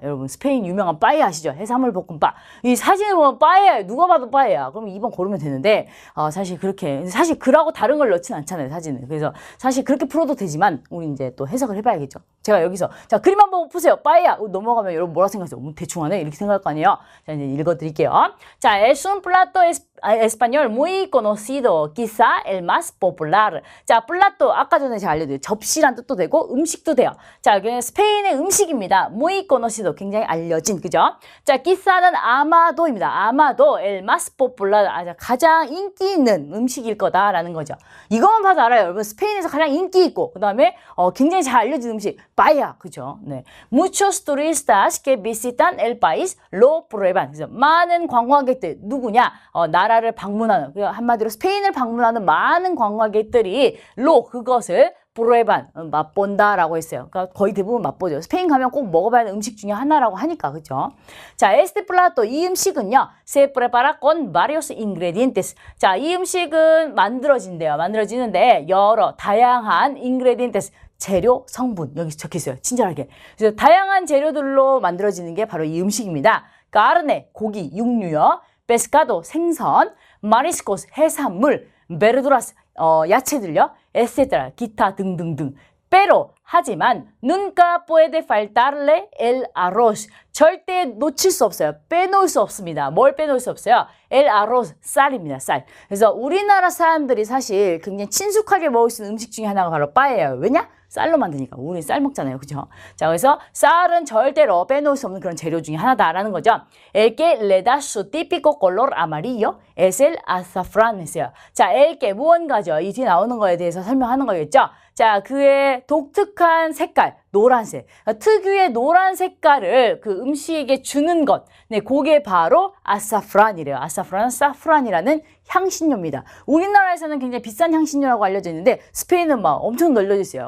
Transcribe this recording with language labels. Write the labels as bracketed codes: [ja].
[ko] 여러분 스페인 유명한 빠에야 아시죠? 해산물 볶음밥. 이 사진을 보면 빠에야예요. 누가 봐도 빠에야. 그럼 2번 고르면 되는데 사실 글하고 다른 걸 넣진 않잖아요. 사진을. 그래서 사실 그렇게 풀어도 되지만 우리 이제 또 해석을 해봐야겠죠. 제가 여기서 자 그림 한번 보세요. 빠에야. 넘어가면 여러분 뭐라 생각하세요? 대충 하네? 이렇게 생각할 거 아니에요? 자 이제 읽어드릴게요. [es] 자, es un plato español muy conocido, quizá el más popular. [ko] 자, 플라토 아까 전에 제가 알려드린 접시란 뜻도 되고 음식도 돼요. 자, 스페인의 음식입니다. [es] muy conocido, [ko] 굉장히 알려진, 그죠? 자, quizá는 아마도입니다. 아마도 [es] el más popular, [ko] 가장 인기 있는 음식일 거다라는 거죠. 이것만 봐도 알아요. 여러분 스페인에서 가장 인기 있고 그 다음에 굉장히 잘 알려진 음식 paella, 그죠? 네. [es] Muchos turistas que visitan el país lo prueban. [ko] 그래서 많은 관광객들 누구냐? 나라를 방문하는, 한마디로 스페인을 방문하는 많은 관광객들이 그것을 프로에반 맛본다라고 했어요. 그러니까 거의 대부분 맛보죠. 스페인 가면 꼭 먹어봐야 하는 음식 중에 하나라고 하니까, 그렇죠? 자, [es] este plato, [ko] 이 음식은요, [es] se prepara con varios ingredientes. [ko] 자, 이 음식은 만들어진대요. 만들어지는데 여러 다양한 ingredientes, 재료, 성분 여기 적혀있어요. 친절하게. 그래서 다양한 재료들로 만들어지는 게 바로 이 음식입니다. carne, 고기, 육류요. pescado, 생선. mariscos, 해산물. verduras, 야채들요. etcétera, 기타 등등등. [es] pero, [ko] 하지만 [es] nunca puede faltarle el arroz. [ko] 절대 놓칠 수 없어요. 빼놓을 수 없습니다. 뭘 빼놓을 수 없어요? [es] el arroz, [ko] 쌀입니다. 쌀. 그래서 우리나라 사람들이 사실 굉장히 친숙하게 먹을 수 있는 음식 중에 하나가 바로 빠에야예요. 왜냐? 쌀로 만드니까. 우리 쌀 먹잖아요. 그죠? 자, 그래서 쌀은 절대로 빼놓을 수 없는 그런 재료 중에 하나다라는 거죠. [es] El que le da su típico color amarillo es el azafrán [ko] 했어요. 자, [es] el que [ko] 무언가죠. 이 뒤에 나오는 거에 대해서 설명하는 거겠죠. 자, 그의 독특한 색깔, 노란색. 특유의 노란 색깔을 그 음식에게 주는 것. 네, 그게 바로 아사프란이래요. 아사프란은 사프란이라는 향신료입니다. 우리나라에서는 굉장히 비싼 향신료라고 알려져 있는데 스페인은 막 엄청 널려져 있어요.